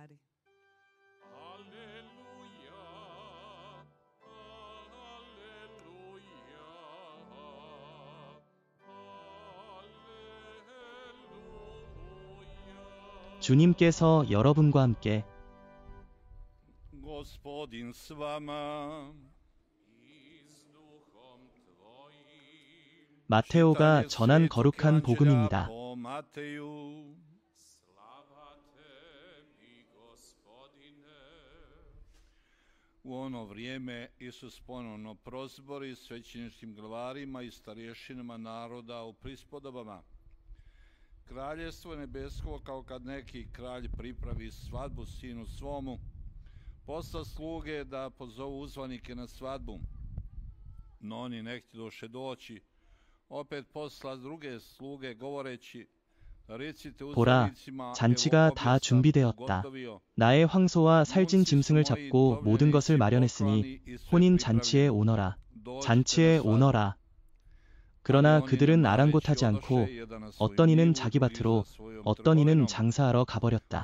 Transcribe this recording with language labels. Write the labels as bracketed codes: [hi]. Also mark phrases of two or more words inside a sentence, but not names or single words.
[ko] 주님께서 여러분과 함께 마테오가 전한 거룩한 복음입니다. [hr] U ono vrijeme Isus ponovno prozbori svećeničkim glavarima i starješinama naroda u prispodobama. Kraljevstvo nebesko, kao kad neki kralj pripravi svadbu sinu svomu, posla sluge da pozovu uzvanike na svadbu, no oni ne htjedoše doći. opet posla druge sluge govoreći, [ko] 보라, 잔치가 다 준비되었다. 나의 황소와 살찐 짐승을 잡고 모든 것을 마련했으니 혼인 잔치에 오너라. 잔치에 오너라. 그러나 그들은 아랑곳하지 않고 어떤 이는 자기 밭으로 어떤 이는 장사하러 가버렸다.